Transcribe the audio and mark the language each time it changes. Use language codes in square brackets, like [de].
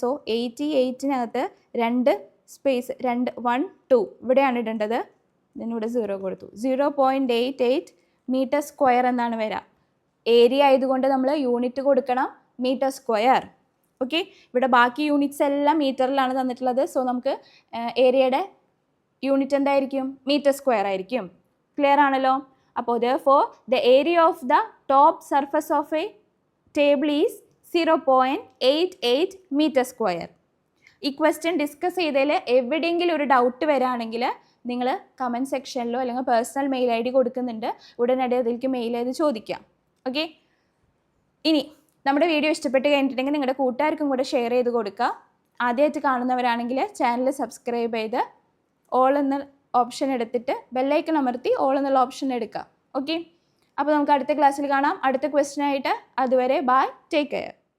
[ml] So 88-നകത്ത് 2 space 1 2 ഇവിടെയാണ് ഇടേണ്ടത്. ഇതിനിവിടെ 0 കൊടുത്തു. 0.88 മീറ്റർ സ്ക്വയർ എന്നാണ് വരിക. ഏരിയ ആയതുകൊണ്ട് നമ്മൾ യൂണിറ്റ് കൊടുക്കണം, മീറ്റർ സ്ക്വയർ. ഓക്കെ, ഇവിടെ ബാക്കി യൂണിറ്റ്സ് എല്ലാം മീറ്ററിലാണ് തന്നിട്ടുള്ളത്. സോ നമുക്ക് ഏരിയയുടെ യൂണിറ്റ് എന്തായിരിക്കും? മീറ്റർ സ്ക്വയർ ആയിരിക്കും. ക്ലിയർ ആണല്ലോ. അപ്പോൾ [en] therefore the area of the top surface of a table is 0.88 meter square. [ml] ഈ ക്വസ്റ്റ്യൻ ഡിസ്കസ് ചെയ്തതിൽ എവിടെയെങ്കിലും ഒരു ഡൗട്ട് വരികയാണെങ്കിൽ നിങ്ങൾ കമൻറ്റ് സെക്ഷനിലോ അല്ലെങ്കിൽ പേഴ്സണൽ മെയിൽ ID കൊടുക്കുന്നുണ്ട്, ഉടനടി അതിലേക്ക് മെയിൽ ചെയ്ത് ചോദിക്കാം. ഓക്കെ, ഇനി നമ്മുടെ വീഡിയോ ഇഷ്ടപ്പെട്ട് കഴിഞ്ഞിട്ടുണ്ടെങ്കിൽ നിങ്ങളുടെ കൂട്ടുകാർക്കും കൂടെ ഷെയർ ചെയ്ത് കൊടുക്കുക. ആദ്യമായിട്ട് കാണുന്നവരാണെങ്കിൽ ചാനൽ സബ്സ്ക്രൈബ് ചെയ്ത് ഓൾ എന്ന ഓപ്ഷൻ എടുത്തിട്ട് ബെല്ലൈക്കൺ അമർത്തി ഓൾ എന്നുള്ള ഓപ്ഷൻ എടുക്കുക. ഓക്കെ, അപ്പോൾ നമുക്ക് അടുത്ത ക്ലാസ്സിൽ കാണാം അടുത്ത ക്വസ്റ്റ്യൻ ആയിട്ട്. അതുവരെ ബൈ, ടേക്ക് കെയർ.